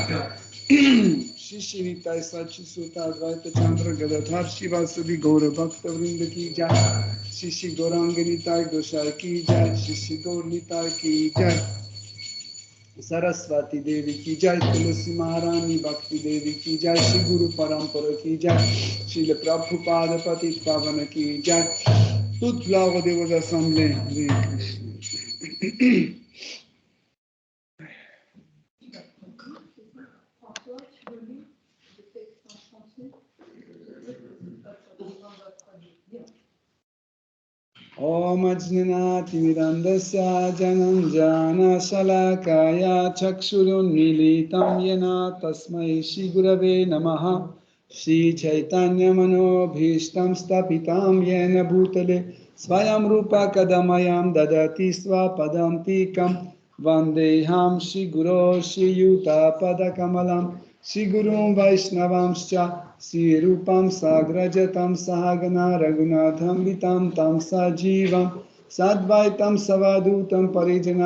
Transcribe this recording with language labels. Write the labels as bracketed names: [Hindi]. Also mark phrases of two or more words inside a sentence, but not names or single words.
[Hindi] श्री नितै शची सुत अद्वैत चन्द्र गदाधर श्रीवास श्री गौर भक्त वृन्द की जय, श्री गौराङ्ग नितै गोसाइ की जय, श्री गौर नितै की जय, सरस्वती देवी की जय, तुलसी महारानी भक्ति देवी की जय, श्री गुरु परम्परा की जय, श्री प्रभुपाद पतित पावन की जय, [French] toute l'ordre de vos assemblées. Hare Krishna. François, tu veux lire le texte en français? [Sanskrit] ॐ अज्ञान तिमिरान्धस्य ज्ञानाञ्जन शलाकया चक्षुर् उन्मीलितं येन तस्मै श्री गुरवे नमः श्री चैतन्य मनोऽभीष्टं स्थापितं येन भूतले स्वयं रूपः कदामह्यं ददाति स्वपदान्तिकम् वन्देऽहं श्री गुरोः श्रीयुत पदकमलं श्री गुरून् वैष्णवांश्च श्री रूपं साग्रजातं सहगण रघुनाथान्वितं तं सजीवम् साद्वैतं सावधूतं परिजन